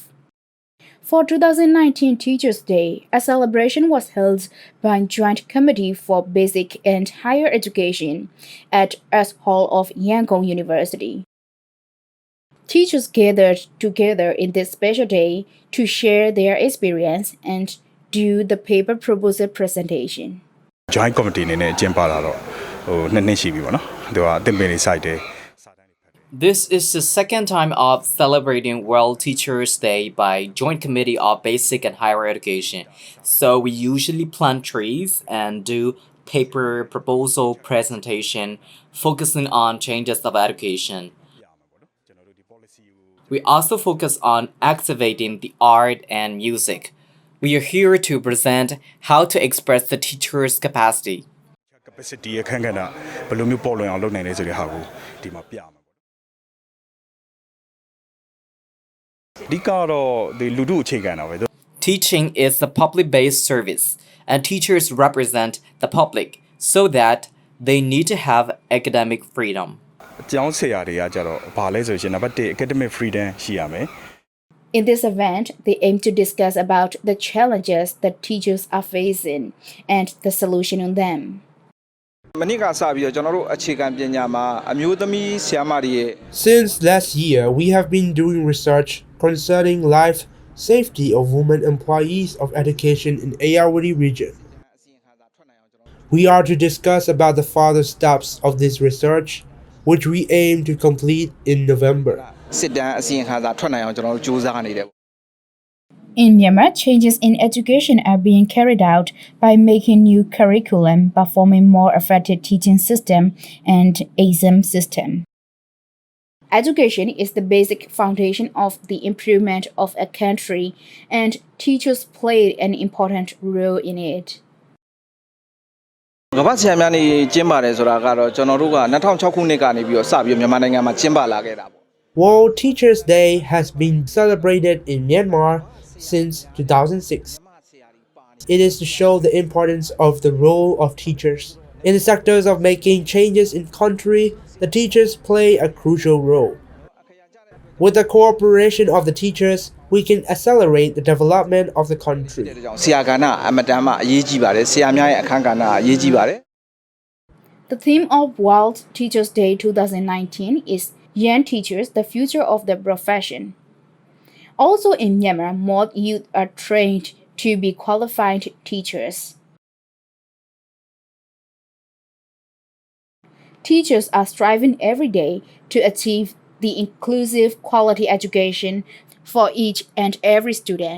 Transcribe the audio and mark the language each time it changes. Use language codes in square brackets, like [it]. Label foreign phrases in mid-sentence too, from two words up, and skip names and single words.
[en] For 2019 Teachers' Day, a celebration was held by Joint Committee for Basic and Higher Education at Arts Hall of Yangon University. Teachers gathered together in this special day to share their experience and do the paper proposal presentation. [my] Joint Committee နဲ့ကျင်းပလာတော့နှစ်နှစ်ရှိပြီပေါ့နော်သူကအသင်ပင်လေးစိုက်တယ် [en] This is the second time of celebrating World Teachers' Day by Joint Committee of Basic and Higher Education. So we usually plant trees and do paper proposal presentation focusing on changes of education. We also focus on activating the art and music. We are here to present how to express the teacher's capacity. [my] capacity အခန်းကဏ္ဍဘယ်လိုမျိုးပေါ်လွင်အောင်လုပ်နိုင်လဲဆိုတဲ့ဟာကိုဒီမှာပြမှာအဓိကတော့ဒီလူထုအခြေခံတာပဲ [en] Teaching is a public-based service, and teachers represent the public so that they need to have academic freedom. [my] အကျောင်းဆရာတွေကကြတော့ဘာလဲဆိုရင်နံပါတ်1 [en] academic freedom [my] ရှိရမယ် [en] In this event, they aim to discuss about the challenges that teachers are facing and the solution on them. [my] မနေ့ကစပြီးတော့ကျွန်တော်တို့အခြေခံပညာမှာအမျိုးသမီးဆရာမတွေရဲ့ [en] Since last year, we have been doing research concerning life safety of women employees of education in Ayeyarwady region. We are to discuss about the further steps of this research, which we aim to complete in November. [my] စစ်တမ်းအစီရင်ခံစာထွက်နိုင်အောင်ကျွန်တော်တို့ကြိုးစားနေတယ် [en] In Myanmar, changes in education are being carried out by making new curriculum, performing more effective teaching system, and exam system. Education is the basic foundation of the improvement of a country, and teachers play an important role in it. [my] ကမ္ဘာ့ဆရာများနေကျင်းပါတယ်ဆိုတာကတော့ကျွန်တော်တို့က2006ခုနှစ်ကနေပြီးတော့စပြီးမြန်မာနိုင်ငံမှာကျင်းပလာခဲ့တာပေါ့ [en] World Teachers' Day has been celebrated in Myanmar since 2006. It is to show the importance of the role of teachers. In the sectors of making changes in country, the teachers play a crucial role. With the cooperation of the teachers, we can accelerate the development of the country. [my] ဆရာကဏ္ဍအမတန်မှအရေးကြီးပါတယ်ဆရာများရဲ့အခန်းကဏ္ဍအရေးကြီးပါတယ် [en] The theme of World Teachers' Day 2019 is Young Teachers, the Future of the Profession. Also in Myanmar, more youth are trained to be qualified teachers. Teachers are striving every day to achieve the inclusive quality education for each and every student.